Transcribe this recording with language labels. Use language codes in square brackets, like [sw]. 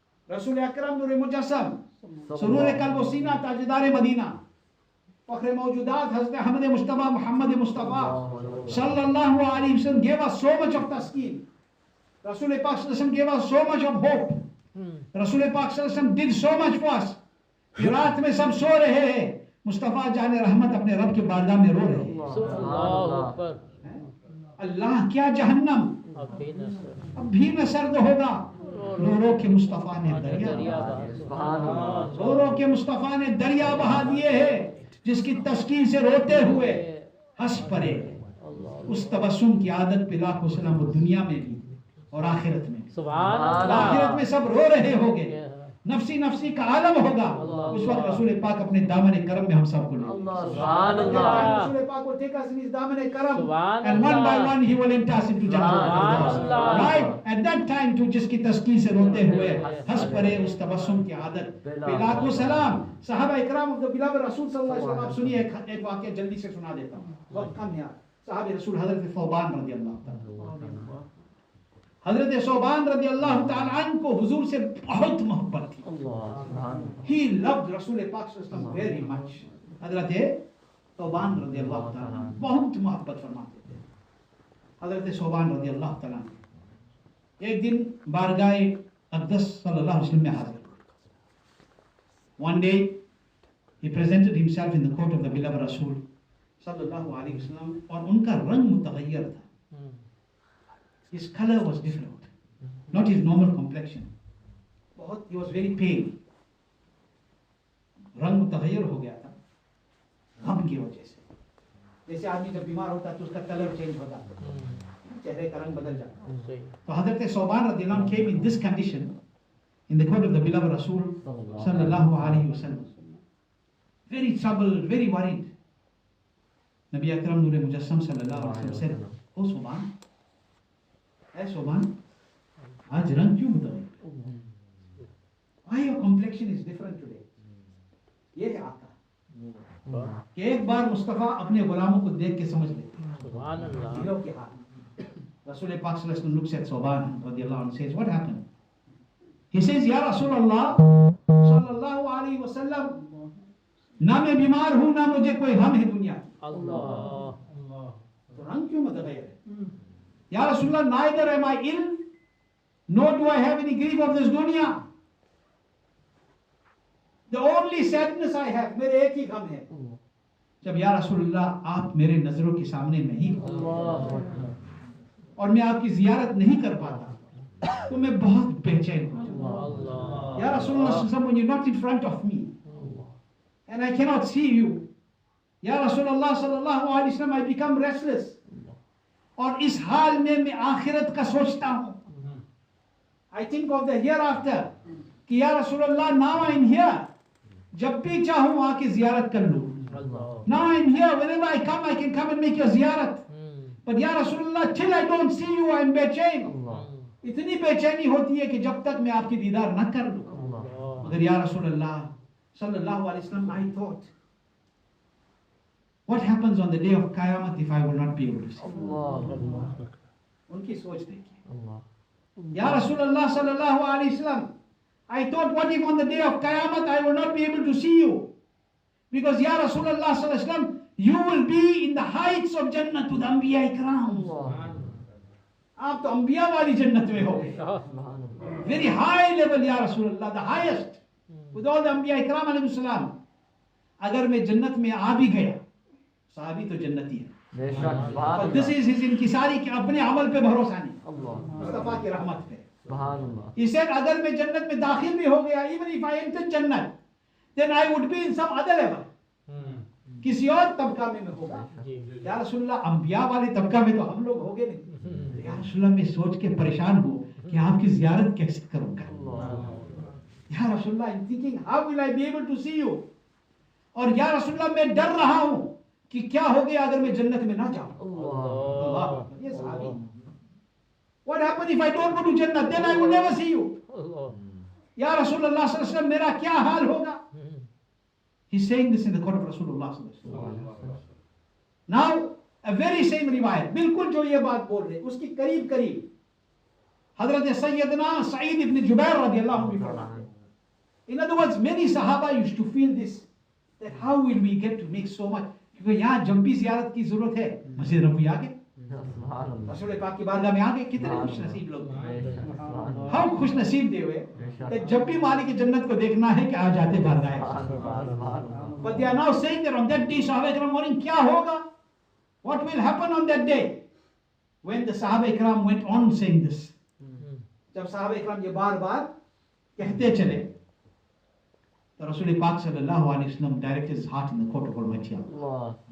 [hi] रसूल अकरम नूर मुजस्सम सुरूर कल्ब व सीना ताजदार मदीना फख्र मौजूदात हज़रत अहमद मुस्तफा मोहम्मद मुस्तफा सल्लल्लाहु अलैहि वसल्लम [en] gave us so much of taskin. रसूल पाक सल्लल्लाहु अलैहि वसल्लम gave us so much of hope. [hi] रसूल पाक सल्लल्लाहु अलैहि वसल्लम [en] did so much for us. [hi] रात में सब सो रहे हैं, मुस्तफा जाने रहमत अपने रब के बारगाह में रो रहे हैं. अल्लाह क्या जहन्नम अब भी न सर्द होगा. रो रो के मुस्तफा ने दरिया रो रो के मुस्तफ़ा ने दरिया बहा दिए हैं, जिसकी तस्कीन से रोते हुए हंस पड़े। उस तबस्सुम की आदत पे लाखों सलाम वो दुनिया में भी और आखिरत में। सुभान अल्लाह। आखिरत में सब रो रहे होंगे, नफसी नफसी का आलम होगा। उस वक्त रसूल पाक अपने दामन करम में हम सबको ले सुभान अल्लाह। [en] रसूल पाक will take us in his दामन करम, [hi] सुभान [en] and one by [hi] Allah. [en] one he will enter us into Jannah. Right at that time to [hi] जिसकी तस्कीन से रोते हुए हंस पड़े, उस तबस्सुम की आदत पे लाखों सलाम। सहाबा इकराम ऑफ द बिलवड रसूल सल्लल्लाहु अलैहि वसल्लम, आप सुनिए एक वाकया जल्दी से सुना देता हूँ, वक्त कम है। सहाबे रसूल हजरत सौबान रज़ी अल्लाह ताला, हजरत सौबान रज़ी अल्लाह ताला अन्हु को हुजूर से बहुत मोहब्बत थी। [en] He loved [hi] रसूल पाक सल्लल्लाहु अलैहि वसल्लम [en] very much। [hi] हजरत सौबान रज़ी अल्लाह ताला बहुत मोहब्बत फरमाते थे। हजरत सौबान रज़ी अल्लाह ताला एक दिन बारगाह अक़दस सल्लल्लाहु अलैहि वसल्लम में हाजिर। [en] One day he presented himself in the court of the beloved Rasul सल्लल्लाहु अलैहि वसल्लम, [hi] और उनका रंग मुतग़य्यर था। [en] His color was different, not his normal complexion. [hi] बहुत, [en] he was very pale. [hi] रंग मुतग़य्यर हो गया था गम की वजह से। जैसे आदमी जब बीमार होता है तो उसका कलर चेंज होता है, चेहरे का रंग बदल जाता है। [en] तो हज़रत सौबान रज़ियल्लाहु अन्हु came in this condition in the court of the beloved Rasul sallallahu alaihi wasallam, very troubled, very worried. Nabi Akram Noor Mujassam sallallahu alaihi wasallam said, "Oh Sauban, hey Sauban, [hi] आज रंग क्यों बदल? [en] Why your complexion is different today?" [hi] ये है आका कि एक बार मुस्तफा अपने गुलामों को देख के समझ लेते हैं। सुभान अल्लाह। दिलों के हाल। [en] रसूल पाक सल्लल्लाहु अलैहि वसल्लम looks at Sauban radiyallahu anhu, says, "What happened?" He says, [hi] "Ya Rasulullah sallallahu alaihi wasallam, ना मैं बीमार हूँ ना मुझे कोई गम है दुनिया की। अल्लाह। तो रंग क्यों मुतग़य्यर है? [en] या रसूलल्लाह, neither am I ill, nor do I have any grief of this dunya. The only sadness I have, [hi] मेरे एक ही गम है, जब या रसूलल्लाह आप मेरे नजरों के सामने नहीं हो और मैं आपकी जियारत नहीं कर पाता, तो मैं बहुत बेचैन हूँ। या रसूलल्लाह, [en] when you're not in front of me and I cannot see you, या रसूलल्लाह सल्लल्लाहु अलैहि वसल्लम, I become restless। [hi] और इस हाल में मैं आखिरत का सोचता हूँ। [en] I think of the hereafter, [hi] कि या रसूलल्लाह, [en] now I'm here, [hi] जब भी चाहूँ आके जियारत कर लूँ। [en] Now I'm here, whenever I come, I can come and make your ziyarat. But [hi] या रसूलल्लाह, [en] till I don't see you, I'm बेचैन। [hi] इतनी बेचैनी होती है कि जब तक मैं आपकी दीदार न कर लूँ। मगर या रसूलल्लाह सल्लल्लाहु अलैहि वसल्लम, [en] I thought, what happens on the day of Qiyamah if I will not be able to see? [hi] उनकी सोच देखिए। [en] या रसूलल्लाह सल्लल्लाहु अलैहि वसल्लम, I thought, what if on the day of Qiyamah I will not be able to see you? Because Ya Rasulullah sallallahu alaihi wasallam, you will be in the heights of Jannah to the Anbiya Ikram. [hi] आप तो अंबिया वाली जन्नत में हो, [en] very high level Ya Rasulullah, the highest with all the Anbiya Ikram alayhi salam. [hi] अगर मैं जन्नत में आ भी गया, साहबी तो जन्नती है। [en] But this is his [hi] इंकिसारी कि अपने अमल पे भरोसा नहीं, मुस्तफा की रहमत पे। [en] He said, [hi] अगर मैं जन्नत में दाखिल भी हो गया, [en] even if I enter [hi] जन्नत, then I would be in some other level, किसी और तबका में मैं होगा। या रसूलल्लाह, अंबिया वाले तबका में तो हम लोग होंगे नहीं। या रसूलल्लाह, मैं सोच के परेशान हूँ कि आपकी जियारत कैसे करूँगा। [en] या रसूलल्लाह, I'm thinking, how will I be able to see you? [hi] और या रसूलल्लाह, मैं डर रहा हूँ कि क्या हो गया अगर मैं जन्नत में ना जाऊँ। ये सहाबी, [en] what happened if I don't go to Jannah? Then I will never see you. Ya Rasulullah sallallahu alaihi wasallam, [hi] मेरा क्या हाल होगा? [en] He's saying this in the court of Rasulullah sallallahu alaihi wasallam. Now, a very same riwayat, [hi] बिल्कुल जो ये बात बोल रहे, उसकी करीब करीब हजरत सैयदना सईद इब्न जुबैर रदियल्लाहु अन्हु फरमाते। [en] In other words, many Sahaba used to feel this, that how will we get to make so much? [hi] क्योंकि यहाँ जब भी ज़ियारत की जरूरत है, मस्जिद नबवी आ गए, रसूल पाक की बारगाह में आ गए। कितने खुश नसीब लोग, हम खुश नसीब दे हुए, जब भी मालिक जन्नत को देखना है कि आ जाते बारगाह। [en] But they are now saying that on that day, Sahaba Ikram morning, [hi] क्या होगा? [en] What will happen on that day? When the Sahaba Ikram went on saying this, [hi] जब Sahaba Ikram ये बार बार कहते चले, [en] the Rasul Pak sallallahu alaihi wasallam directed his heart in the court of Almighty Allah.